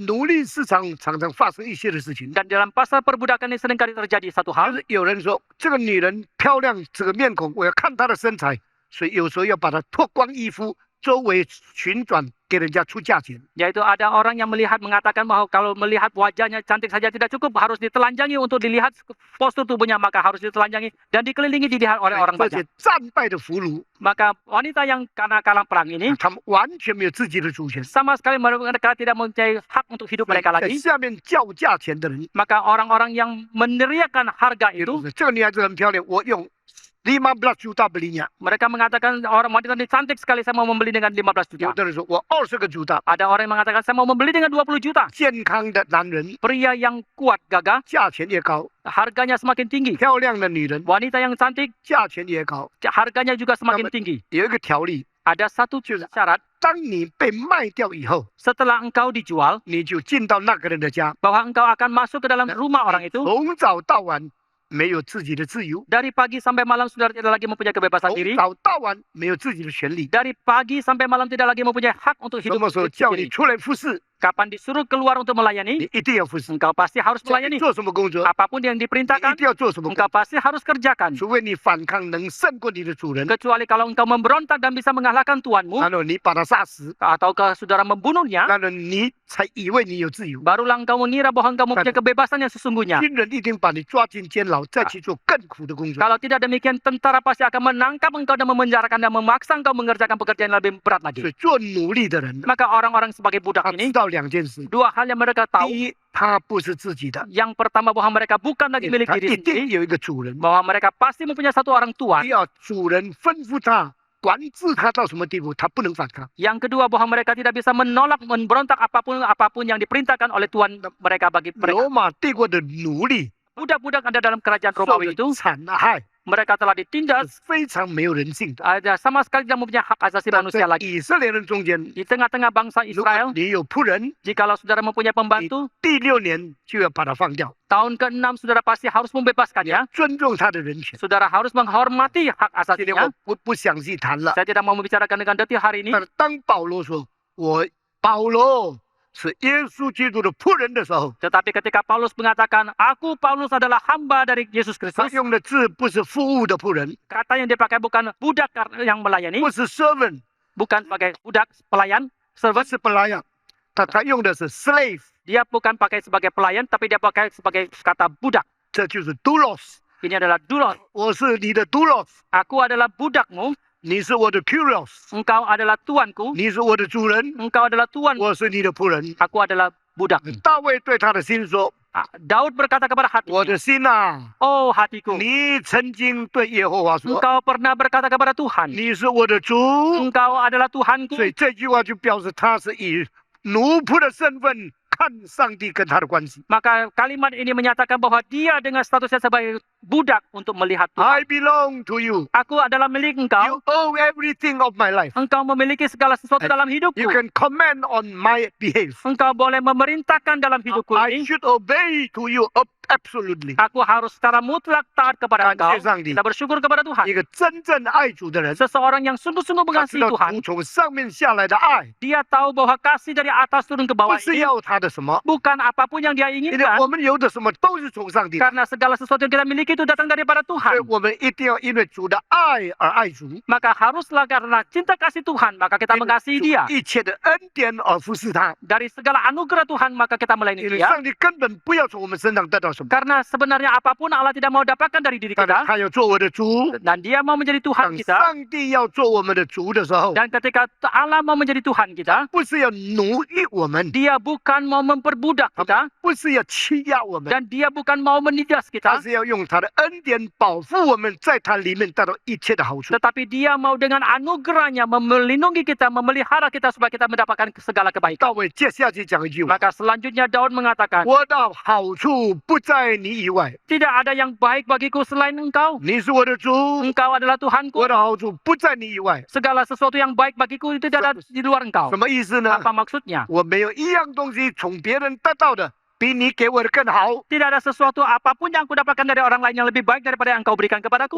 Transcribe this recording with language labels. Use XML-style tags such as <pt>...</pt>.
<zh>奴隶市场常常发生一些的事情，</zh> <id>Dan dalam pasar perbudakan ini seringkali terjadi satu</id> <zh>就</zh> <id>hal.</id> <zh>是有人说这个女人漂亮，这个面孔，我要看她的身材，所以有时候要把她脱光衣服，周围旋转给人家出价钱。</zh> <id>Yaitu ada orang yang mengatakan bahwa kalau melihat wajahnya cantik saja tidak cukup, harus ditelanjangi untuk dilihat postur tubuhnya, maka harus ditelanjangi dan dikelilingi dilihat oleh orang</id> <zh>这</zh> <id>banyak.</id> <zh>些战败的俘虏，</zh> <id>Maka wanita yang karena kalah perang ini</id> <zh>他们完全没有自己的主权。</zh> <id>sama sekali mereka tidak mempunyai hak untuk hidup mereka</id> <zh>在</zh> <id>lagi.</id> <zh>下面叫价钱的人，</zh> <id>Maka orang-orang yang meneriakan harga</id> <zh>也</zh> <id>itu,</id> <zh>就是这个女孩子很漂亮，我用</zh> <id>15 juta belinya. Mereka mengatakan orang wanita ini cantik sekali, saya mau membeli dengan 15 juta.</id> <zh>有的人说我20个juta。</zh> <id>Ada orang yang mengatakan saya mau membeli dengan 20 juta.</id> <zh>健康的男人</zh> <id>Pria yang kuat gagah,</id> <zh>价钱也高，</zh> <id>harganya semakin tinggi.</id> <zh>漂亮的女人</zh> <id>Wanita yang cantik,</id> <zh>价钱也高。</zh> <id>harganya juga semakin tinggi.</id> <zh>有一个条例，</zh> <id>Ada satu syarat,</id> <zh>当你被卖掉以后，</zh> <id>setelah engkau dijual,</id> <zh>你就进到那个人的家，</zh> <id>bahwa engkau akan masuk ke dalam rumah orang itu.</id> <zh>从早到晚没有自己的自由，</zh> <id>Dari pagi sampai malam saudara tidak lagi mempunyai kebebasan</id> <zh>从</zh> <id>diri.</id> <zh>早到晚没有自己的权利。</zh> <id>Dari pagi sampai malam tidak lagi mempunyai hak untuk</id> <zh>什么时候叫你</zh> <id>sendiri.</id> <zh>出来服侍，</zh> <id>Kapan disuruh keluar untuk melayani,</id> <zh>你一定要服侍。</zh> <id>engkau pasti harus</id> <zh>叫你</zh> <id>melayani.</id> <zh>做什么工作，</zh> <id>Apapun yang</id> <zh>你一</zh> <id>diperintahkan,</id> <zh>定要做什么工</zh> <id>engkau</id> <zh>作。</zh> <id>pasti harus kerjakan.</id> <zh>除非你反抗能胜过你的主人，</zh> <id>Kecuali kalau engkau memberontak dan bisa mengalahkan tuanmu,</id> <zh>然后你把他杀死，</zh> <id>ataukah saudara membunuhnya,</id> <zh>然后你才以为你有自由。</zh> <id>barulah engkau mengira bahwa engkau mempunyai kebebasan yang sesungguhnya.</id> <zh>军人一定把你抓进监牢，再去做更苦的工作。</zh> <id>Kalau tidak demikian, tentara pasti akan menangkap engkau dan memenjarakan dan memaksa engkau mengerjakan pekerjaan yang lebih berat</id> <zh>所</zh> <id>lagi.</id> <zh>以做奴隶的人，</zh> <id>Maka orang-orang sebagai budak</id> <zh>他知</zh> <id>ini,</id> <zh>道两件事：</zh> <id>dua hal yang mereka</id> <zh>第</zh> <id>tahu.</id> <zh>一，他不是自己的，</zh> <id>Yang pertama bahwa mereka bukan lagi milik</id> <zh>他一定</zh> <id>sendiri,</id> <zh>有一个主人。</zh> <id>bahwa mereka pasti mempunyai satu orang</id> <zh>第</zh> <id>tuan.</id> <zh>二，主人吩咐他，管制他到什么地步，他不能反抗。</zh> <id>Yang kedua bahwa mereka tidak bisa menolak, memberontak apapun yang diperintahkan oleh tuan mereka bagi mereka.</id> <zh>罗马帝国的奴隶</zh> <id>Budak-budak ada dalam kerajaan</id> <zh>受</zh> <id>Romawi</id> <zh>了</zh> <id>itu,</id> <zh>惨害，</zh> <id>mereka telah</id> <zh>是</zh> <id>ditindas,</id> <zh>非常没有人性的。</zh> <id>ada sama sekali tidak mempunyai hak asasi</id> <zh>但</zh> <id>manusia</id> <zh>在</zh> <id>lagi.</id> <zh>以色列人中间，</zh> <id>Di tengah-tengah bangsa</id> <zh>如果</zh> <id>Israel,</id> <zh>你有仆人，</zh> <id>jikalau saudara mempunyai pembantu,</id> <zh>第6年就要把他放掉，</zh> <id>tahun ke-6 saudara pasti harus membebaskannya.</id> <zh>尊重他的人权。</zh> <id>Saudara harus menghormati hak</id> <zh>今天</zh> <id>asasinya.</id> <zh>我不详细谈了。</zh> <id>Saya tidak mau membicarakan dengan detil hari ini.</id> <zh>但是当保罗说“我保罗是耶稣基督的仆人”的时候，</zh> <id>Tetapi ketika Paulus mengatakan, aku Paulus adalah hamba dari Yesus</id> <zh>他</zh> <id>Kristus,</id> <zh>用的字不是服务的仆人，</zh> <id>kata yang dipakai bukan budak yang melayani,</id> <zh>不是 servant，</zh> <id>bukan sebagai budak pelayan,</id> <zh>不</zh> <en>servant.</en> <zh>是本来呀，他用的是 slave，</zh> <id>Dia bukan pakai sebagai pelayan, tapi dia pakai sebagai kata budak.</id> <zh>这就是 doulos。</zh> <id>Ini adalah doulos.</id> <zh>我是你的 doulos，</zh> <id>Aku adalah budakmu,</id> <zh>你是我的 curios，</zh> <id>engkau adalah tuanku,</id> <zh>你是我的主人，</zh> <id>engkau adalah tuan,</id> <zh>我是你的仆人。</zh> <id>aku adalah budak.</id> <zh>大卫对他的心说</zh> <id>Daud berkata kepada：“</id> <zh>我</zh> <id>hatinya,</id> <zh>的心呐，</zh> <id>oh hatiku,</id> <zh>你曾经对耶和华说，</zh> <id>engkau pernah berkata kepada Tuhan,</id> <zh>你是我的主。</zh> <id>engkau adalah Tuhanku.</id> <zh>所以这句话就表示他是以奴仆的身份看上帝跟他的关系。</zh> <id>Maka kalimat ini menyatakan bahwa dia dengan statusnya sebagai budak untuk melihat Tuhan.</id> <en>I belong to you.</en> <id>Aku adalah milik</id> <en>You</en> <id>engkau.</id> <en>own everything of my life.</en> <id>Engkau memiliki segala sesuatu dalam hidupku.</id> <en>You can command on my behalf.</en> <id>Engkau boleh memerintahkan dalam hidupku</id> <en>I</en> <id>ini.</id> <en>should obey to you absolutely.</en> <id>Aku harus secara mutlak taat kepada</id> <zh>感</zh> <id>engkau.</id> <zh>谢上帝</zh> <id>Kita，bersyukur kepada Tuhan.</id> <zh>一个真正爱主的人，</zh> <id>Seseorang yang sungguh-sungguh</id> <zh>他知</zh> <id>mengasihi</id> <zh>道</zh> <id>Tuhan,</id> <zh>主从上面下来的爱，</zh> <id>dia tahu bahwa kasih dari atas turun ke</id> <zh>不</zh> <id>bawah</id> <zh>是</zh> <id>ini</id> <zh>要他的什么，</zh> <id>bukan apapun yang dia</id> <zh>因为</zh> <id>inginkan.</id> <zh>我们有的什么都是从上帝的，</zh> <id>Karena segala sesuatu yang kita miliki itu datang daripada</id> <zh>所以</zh> <id>Tuhan.</id> <zh>我们一定要因为主的爱而爱主，</zh> <id>Maka haruslah karena cinta kasih Tuhan, maka kita</id> <zh>因为</zh> <id>mengasihi</id> <zh>主</zh> <id>dia.</id> <zh>一切的恩典而服侍他。</zh> <id>Dari segala anugerah Tuhan, maka kita</id> <zh>因</zh> <id>melayani</id> <zh>为</zh> <id>dia.</id> <zh>上帝根本不要从我们身上得到什么，</zh> <id>Karena sebenarnya apapun Allah tidak mau dapatkan dari diri</id> <zh>但是</zh> <id>kita.</id> <zh>他要做我的主。</zh> <id>Dan dia mau menjadi</id> <zh>当</zh> <id>Tuhan kita.</id> <zh>上帝要做我们的主的时候，</zh> <id>Dan ketika Allah mau menjadi Tuhan kita,</id> <zh>不是要奴役我们，</zh> <id>dia bukan mau memperbudak kita.</id> <zh>不是要欺压我们，</zh> <id>Dan dia bukan mau menindas</id> <zh>他是要用他的恩典保护我们，在他里面得到一切的好处。</zh> <id>Tetapi dia mau dengan anugerahnya melindungi kita, memelihara kita supaya kita mendapatkan segala kebaikan.</id> <zh>大卫接下去讲一句话：</zh> <id>Maka selanjutnya Daud mengatakan,</id> <zh>我的好处不在你以外，</zh> <id>tidak ada yang baik bagiku selain engkau.</id> <zh>你是我的主，</zh> <id>Engkau adalah Tuhanku.</id> <zh>我的好处不在你以外。</zh> <id>Segala sesuatu yang baik bagiku itu tidak ada di luar engkau.</id> <zh>什么意思呢？</zh> <id>Apa maksudnya?</id> <zh>我没有一样东西从别人得到的比你给我的更好，</zh> <id>Tidak ada sesuatu apapun yang aku dapatkan dari orang lain yang lebih baik daripada yang engkau berikan kepadaku.</id>